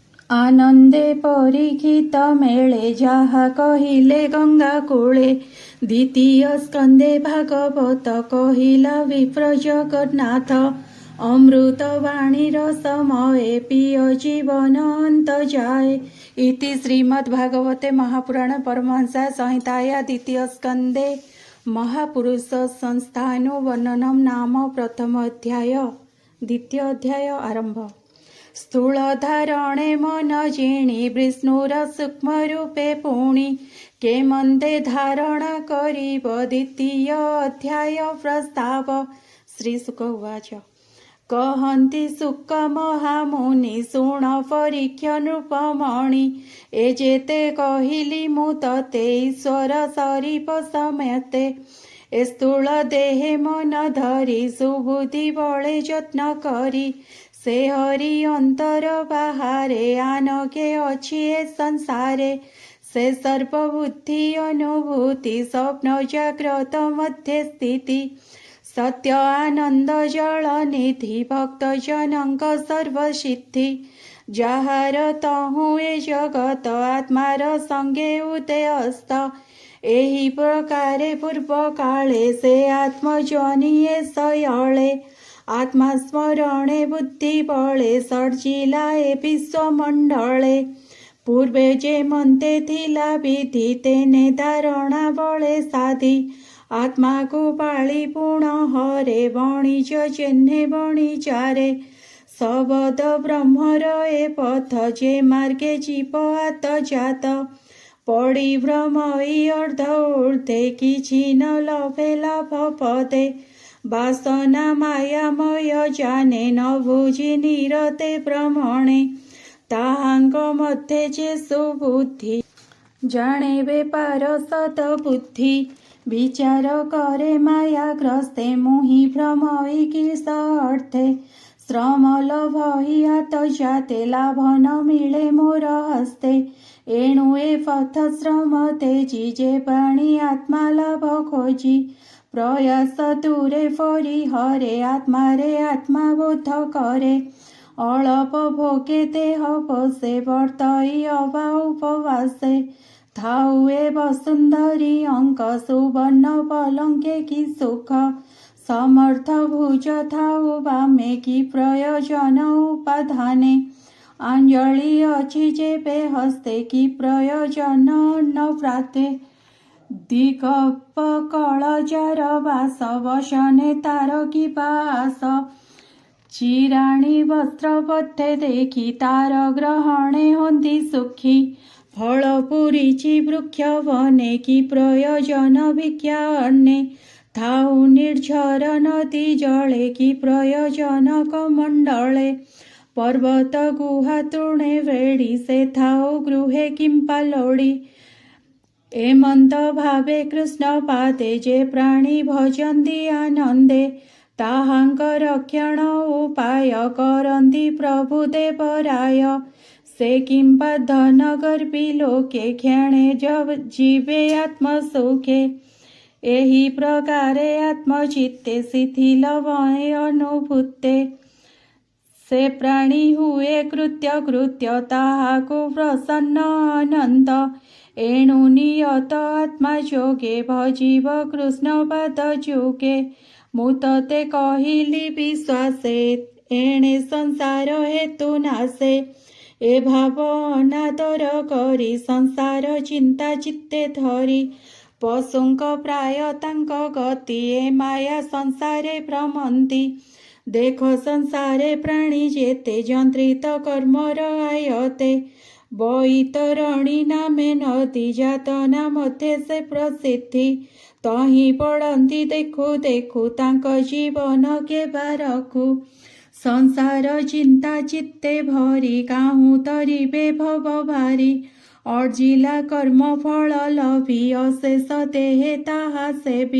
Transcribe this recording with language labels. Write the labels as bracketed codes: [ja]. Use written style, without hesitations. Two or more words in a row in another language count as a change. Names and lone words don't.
[or] ଆନନ୍ଦେ ପରୀକ୍ଷିତ ମେଳେ ଯାହା କହିଲେ ଗଙ୍ଗା କୂଳେ। ଦ୍ୱିତୀୟ ସ୍କନ୍ଦେ ଭାଗବତ କହିଲା ବିପ୍ର ଜଗନ୍ନାଥ। ଅମୃତ ବାଣୀର ସମୟେ ପିୟ ଜୀବନ ଅନ୍ତ ଯାଏ। ଇତି ଶ୍ରୀମଦ୍ଭାଗବତେ ମହାପୁରାଣ ପରମହଂସା ସଂହିତାୟା ଦ୍ୱିତୀୟ ସ୍କନ୍ଦେ ମହାପୁରୁଷ ସଂସ୍ଥାନୁବର୍ଣ୍ଣନମ ନାମ ପ୍ରଥମ ଅଧ୍ୟାୟ। ଦ୍ୱିତୀୟ ଅଧ୍ୟାୟ ଆରମ୍ଭ। ସ୍ଥୂଳ ଧାରଣେ ମନ ଜିଣି ବିଷ୍ଣୁର ସୂକ୍ଷ୍ମ ରୂପେ ପୁଣି କେ ମନ୍ଦେ ଧାରଣା କରିବ। ଦ୍ୱିତୀୟ ଅଧ୍ୟାୟ ପ୍ରସ୍ତାବ। ଶ୍ରୀ ଶୁକ ଉବାଚ। କହନ୍ତି ଶୁକ ମହାମୁନି ଶୁଣ ପରୀକ୍ଷ ନୃପମଣି। ଏ ଯେତେ କହିଲି ମୁଁ ତତେ ଈଶ୍ୱର ସରୀପ ସମେତେ। ଏ ସ୍ଥୂଳ ଦେହେ ମନ ଧରି ସୁବୁଦ୍ଧି ବଳେ ଯତ୍ନ କରି। ସେ ହରି ଅନ୍ତର ବାହାରେ ଆନକେ ଅଛି ଏ ସଂସାରେ। ସେ ସର୍ବବୁଦ୍ଧି ଅନୁଭୂତି ସ୍ୱପ୍ନ ଜାଗ୍ରତ ମଧ୍ୟ ସ୍ଥିତି। ସତ୍ୟ ଆନନ୍ଦ ଜଳ ନିଧି ଭକ୍ତ ଜନକ ସର୍ବସିଦ୍ଧି। ଯାହାର ତହୁଁ ଏ ଜଗତ ଆତ୍ମାର ସଙ୍ଗେ ଉଦୟାସ୍ତ। ଏହି ପ୍ରକାରେ ପୂର୍ବ କାଳେ ସେ ଆତ୍ମଜନୀୟେ ସୟଳେ। ଆତ୍ମା ସ୍ମରଣେ ବୁଦ୍ଧି ବଳେ ସର୍ଜିଲା ଏ ବିଶ୍ୱମଣ୍ଡଳେ। ପୂର୍ବେ ଯେ ମନ୍ତେ ଥିଲା ବିଧି ତେଣେ ଧାରଣା ବଳେ ସାଧି। ଆତ୍ମା କୋ ପାଳି ପୁଣ ହରେ ବଣିଜ ଯେହ୍ନେ ବଣିଜାରେ। ସବଦ ବ୍ରହ୍ମର ଏ ପଥ ଯେ ମାର୍ଗେ ଜୀବ ଆତ ଯାତ। ପଡ଼ି ଭ୍ରମଇ ଅର୍ଧ ଊର୍ଦ୍ଧ୍ୱେ କିଛି ନ ଲଭେ ଲାଭ ପଦେ। ବାସନା ମାୟାମୟ ଜାଣେ ନ ବୁଝି ନିରତେ ଭ୍ରମଣେ। ତାହାଙ୍ଗ ମଧ୍ୟେ ଯେ ସୁବୁଦ୍ଧି ଜାଣେ ବେପାର ସତ ବୁଦ୍ଧି। ବିଚାର କରେ ମାୟାଗ୍ରସ୍ତେ ମୁହିଁ ଭ୍ରମଇ କିସ ଅର୍ଥେ। ଶ୍ରମ ଲଭହି ହାତ ଯାତେ ଲାଭ ନ ମିଳେ ମୋର ହସ୍ତେ। ଏଣୁ ଏ ପଥ ଶ୍ରମ ତେଜି ଯେ ପ୍ରାଣୀ ଆତ୍ମା ଲାଭ ଖୋଜି। ପ୍ରୟାସ ଦୂରେ ଫରି ହରେ ଆତ୍ମା ରେ ଆତ୍ମା ବୋଧ କରେ। ଅଳପ ଭୋଗେ ଦେହ ପୋଷେ ବର୍ତ୍ତଇ ଅବା ଉପବାସେ। ଥାଉ ଏ ବସୁନ୍ଧରୀ ଅଙ୍କ ସୁବର୍ଣ୍ଣ ପଲଙ୍କେ କି ସୁଖ। ସମର୍ଥ ଭୁଜ ଥାଉ ବାମେ କି ପ୍ରୟୋଜନ ଉପାଧାନେ। ଅଞ୍ଜଳି ଅଛି ଯେବେ ହସ୍ତେ କି ପ୍ରୟୋଜନ ନ ପ୍ରାତେ। ଦିଗପ କଳ ଯାର ବାସ ବସନେ ତାର କି ବାସ। ଚିରାଣି ବସ୍ତ୍ରବଦ୍ଧେ ଦେଖି ତାର ଗ୍ରହଣେ ହୋନ୍ଦି ସୁଖୀ। ଫଳ ପୁରିଚି ବୃକ୍ଷ ବନେ କି ପ୍ରୟୋଜନ ଭିକ୍ଷା ଅନ୍ନେ। ଥାଉ ନିର୍ଝର ନଦୀ ଜଳେ କି ପ୍ରୟୋଜନ କମଣ୍ଡଳେ। ପର୍ବତ ଗୁହା ତୃଣେ ବେଢ଼ି ସେ ଥାଉ ଗୃହେ କିମ୍ପା ଲୋଡ଼ି। ଏମନ୍ତ ଭାବେ କୃଷ୍ଣ ପାଦେ ଯେ ପ୍ରାଣୀ ଭଜନ୍ତି ଆନନ୍ଦେ। ତାହାଙ୍କ ରକ୍ଷଣ ଉପାୟ କରନ୍ତି ପ୍ରଭୁ ଦେବରାୟ। ସେ କିମ୍ପା ଧନ ଗର୍ବୀ ଲୋକେ କ୍ଷଣେ ଜୀବେ ଆତ୍ମ ସୁଖେ। ଏହି ପ୍ରକାରେ ଆତ୍ମଚିତ୍ତେ ଶିଥିଳ ଭୟେ ଅନୁଭୂତେ। ସେ ପ୍ରାଣୀ ହୁଏ କୃତ୍ୟ କୃତ୍ୟ ତାହାକୁ ପ୍ରସନ୍ନ ଅନନ୍ତ। ଏଣୁ ନିୟତ ଆତ୍ମା ଯୋଗେ ଭଜିବ କୃଷ୍ଣ ପାଦ ଯୁଗେ। ମୁଁ ତତେ କହିଲି ବିଶ୍ୱାସେ ଏଣେ ସଂସାର ହେତୁ ନାଶେ। ଏ ଭାବ ଅନାଦର କରି ସଂସାର ଚିନ୍ତା ଚିତ୍ତେ ଧରି। ପଶୁଙ୍କ ପ୍ରାୟ ତାଙ୍କ ଗତି ଏ ମାୟା ସଂସାରେ ଭ୍ରମନ୍ତି। ଦେଖ ସଂସାରେ ପ୍ରାଣୀ ଯେତେ ଯନ୍ତ୍ରିତ କର୍ମର ଆୟତେ। ବୈତରଣୀ ନାମେ ନଦୀ ଯାତନା ମଧ୍ୟେ ସେ ପ୍ରସିଦ୍ଧି। ତହିଁ ପଡ଼ନ୍ତି ଦେଖୁ ଦେଖୁ ତାଙ୍କ ଜୀବନ କେ ବାରଖୁ। ସଂସାର ଚିନ୍ତା ଚିତ୍ତେ ଭରି କାହୁଁ ତରିବେ ଭବ ଭାରି। ଅର୍ଜିଲା କର୍ମ ଫଳ ଲଭି ଅଶେଷ ଦେହେ ତାହା ସେବି।